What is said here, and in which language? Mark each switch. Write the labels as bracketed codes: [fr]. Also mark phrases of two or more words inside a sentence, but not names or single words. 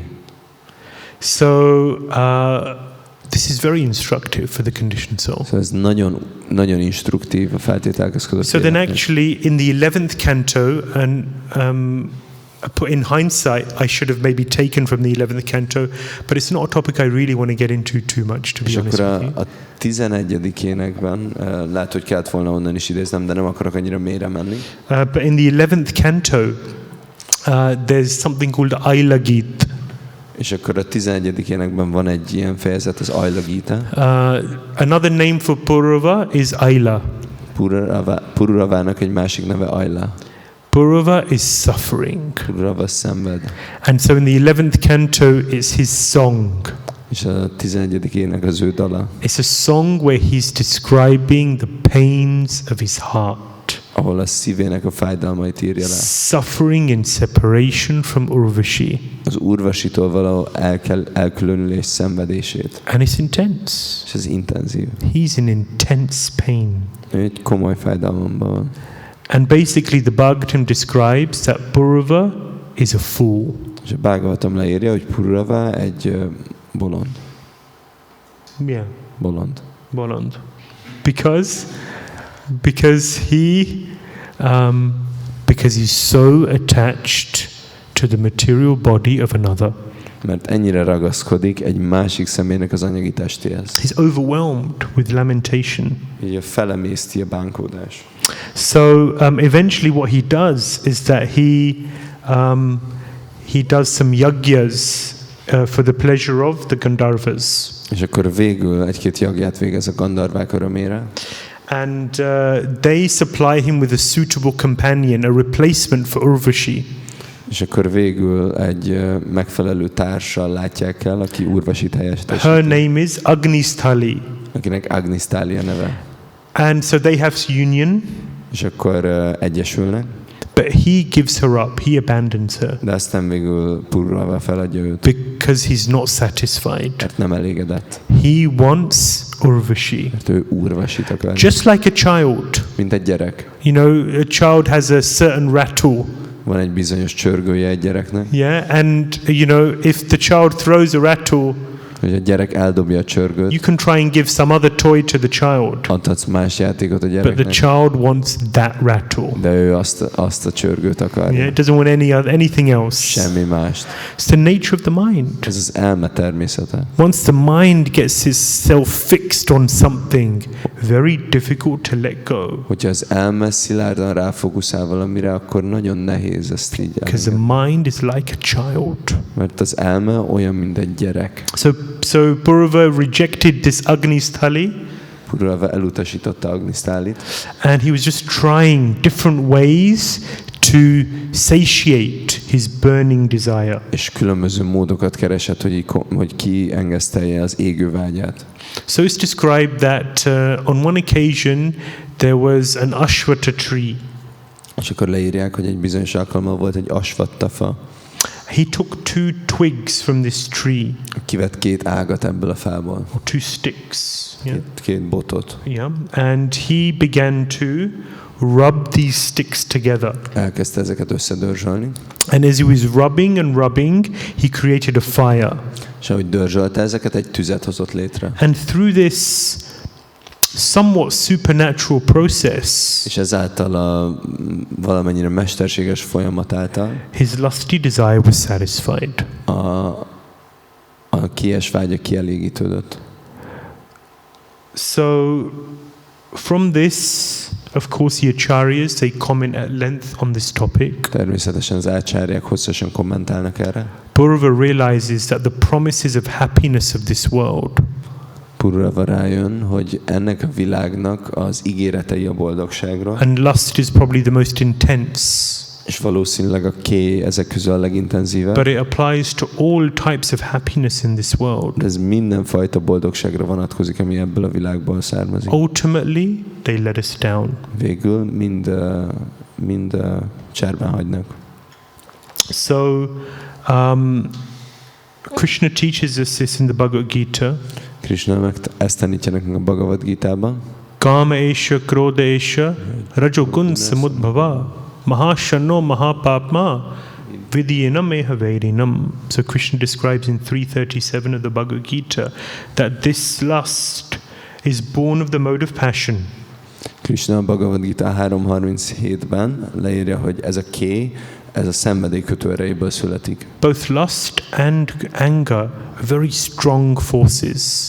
[en] So this is very instructive for the conditioned soul. [hu] Szóval ez nagyon, nagyon instruktív a feltételkezkodott [en] So then [hu] életnek. [en] actually in the 11th canto, and in hindsight I should have maybe taken from the 11th canto, but it's not a topic I really want to get into too much, to be [hu] És [en] honest [hu] akkor [en] with you. [hu] a 11. énekben lehet, hogy kellett volna onnan is idéznem, de nem akarok annyira mélyre menni. [en] But in the 11th canto, there's something called Aila Gita. [hu] És akkor a 11. énekben van egy ilyen fejezet, az Aila Gita. [en] Another name for Purava is Aila. [hu] Pururavának egy másik neve Aila. [en] Purava is suffering. [hu] Pururava szenved. [en] And so in the 11th canto, it's his song. [hu] És a 11. ének az ő dala, [en] It's a song where he's describing the pains of his heart, [hu] ahol a szívének a fájdalmait írja le. [en] suffering in separation from Urvashi. [hu] Az Urvasitól való elkülönülés szenvedését. [en] And it's intense. [hu] És ez intenzív. [en] He's in intense pain. [hu] Ő egy komoly fájdalomban van. [en] And basically the Bhagavatam describes that Purava is a fool. [hu] És a Bhagavatam leírja, hogy Pururava egy bolond. [en] Yeah, [hu] Bolond. Bolond. [en] Because he's so attached to the material body of another. [hu] Mert ennyire ragaszkodik egy másik személynek az anyagi testéhez. [en] He's overwhelmed with lamentation. [hu] Így felemészti a bánkódás. [en] So eventually what he does is that he does some yagyas for the pleasure of the Gandharvas. [hu] És akkor végül egy-két jagját végez a Gandharvák örömére. [en] And they supply him with a suitable companion, a replacement for Urvashi. [hu] És akkor végül egy megfelelő társal látják el, aki Urvasit helyettesíti. [en] Her name is Agnisthali. [hu] Akinek Agnisthali a neve. [en] And so they have union, [hu] És akkor egyesülnek. [en] but he gives her up, he abandons her, [hu] De aztán végül Pururava feladja őt, [en] because he's not satisfied. [hu] mert nem elégedett. [en] He wants Urvashi. [hu] Mert ő Urvasit akar. [en] Just like a child. [hu] Mint egy gyerek. [en] You know, a child has a certain rattle. [hu] Van egy bizonyos csörgője egy gyereknek. [en] Yeah, and you know, if the child throws a rattle, [hu] Hogy a gyerek eldobja a csörgőt, [en] you can try and give some other toy to the child, [hu] adhatsz más játékot a [en] but the [hu] gyereknek, [en] child wants that rattle. [hu] de ő azt a csörgőt akarja. [en] Yeah, it doesn't want anything else. [hu] Semmi mást. [en] It's the nature of the mind. [hu] Ez az elme természete. [en] Once the mind gets itself fixed on something, very difficult to let go, [hu] Hogyha az elme szilárdan ráfókuszál valamire, akkor nagyon nehéz ezt így [en] because [hu] elengedni. [en] the mind is like a child. [hu] Mert az elme olyan, mint egy gyerek. [en] So Purava rejected this Agnisthali, [hu] Pururava elutasította Agnistálit, [en] and he was just trying different ways to satiate his burning desire. [hu] és különböző módokat keresett, hogy kiengesztelje az égő vágyát. [en] So it's described that on one occasion there was an ashwata tree. [hu] És akkor leírják, hogy egy bizonyos alkalommal volt egy asvatta fa. [en] He took 2 twigs from this tree, [hu] Kivett 2 ágat ebből a fából. [en] or 2 sticks. Yeah. [hu] Két botot. [en] Yeah. And he began to rub these sticks together. [hu] Elkezdte ezeket összedörzsölni. [en] And as he was rubbing, he created a fire. [hu] És ahogy dörzsölte ezeket, egy tüzet hozott létre. [en] And through this somewhat supernatural process, [hu] És ezáltal a valamennyire mesterséges folyamat által [en] his lusty desire was satisfied. [hu] a kies vágya kielégítődött. [en] So from this, of course, the acharyas, they comment at length on this topic. [hu] Természetesen az ácsárják hosszasan kommentálnak erre. [en] Purava realizes that the promises of happiness of this world [hu] Pururava rájön, hogy ennek a világnak az ígéretei a boldogságról, [en] and lust is probably the most intense. [hu] És valószínűleg a K ezek közül a legintenzívebb. [en] But it applies to all types of happiness in this world. [hu] Ez mindenfajta boldogságra vonatkozik, ami ebből a világból származik. [en] Ultimately, they let us down. [hu] Végül mind cserben hagynak. [en] So, Krishna teaches us this in the Bhagavad Gita. [hu] Krishna meg ezt tanítja nekünk a Bhagavad Gitában. [sa] काम एष, क्रोध एष, रजोगुण समुद्भव, महाशनो महापाप्मा, विद्यनम् एह वैरिणम्. [en] So Krishna describes in 337 of the Bhagavad Gita that this lust is born of the mode of passion. [hu] Krishna a Bhagavad Gita 3.37-ben leírja, hogy ez a K, ez a szenvedély kötőerejéből születik. [en] Both lust and anger are very strong forces.